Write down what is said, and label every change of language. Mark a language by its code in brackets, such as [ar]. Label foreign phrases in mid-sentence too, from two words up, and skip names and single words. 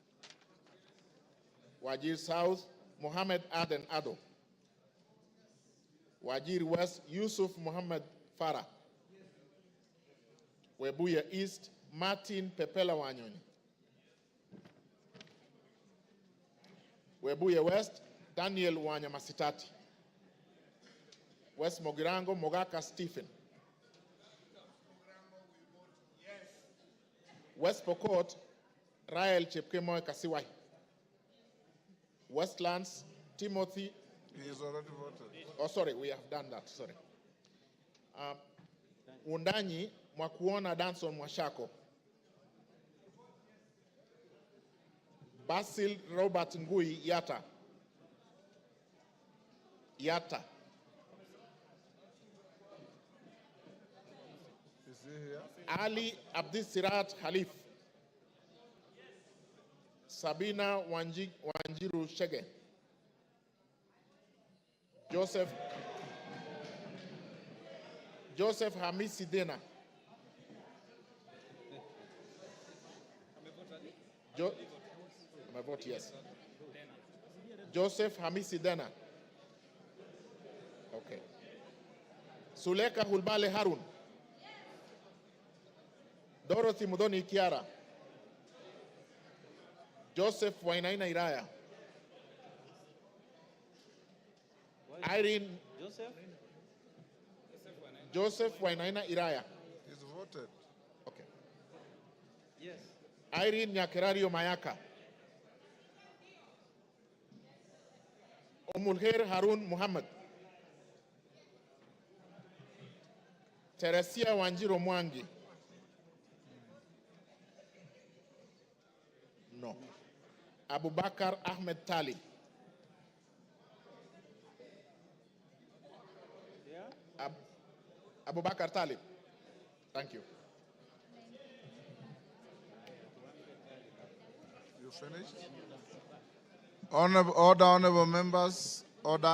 [en] Wajir South, Muhammad Aden Ado. Wajir West, Yusuf Muhammad Farah. Webuye East, Martin Pepela Wanyoni. Webuye West, Daniel Wanyamasitati. West Mogirango, Mogaka Stephen. West Pokot, Rael Chepkemoy Kasiwai. Westlands, Timothy. He is already voted. Oh, sorry, we have done that, sorry. Wundanyi, Mwakuona Danson Mwashako. Basil Robert Ngui Yata. Yata. Is he here? Ali Abdisirat Khalif. Sabina Wanjiru Shege. Joseph Hamisi Dena. My vote, yes. Joseph Hamisi Dena. Okay. Suleka Hulbale Harun, Dorothy Mudoni Kiara, Joseph Wainaina Iraya, Irene Joseph Wainaina Iraya. He's voted. Okay. Irene Nyakerario Mayaka. Omulher Harun Muhammad. Teresia Wanjiro Mwangi. No. Abubakar Ahmed Talib. Abubakar Talib. Thank you. You finished? Honorable members, order.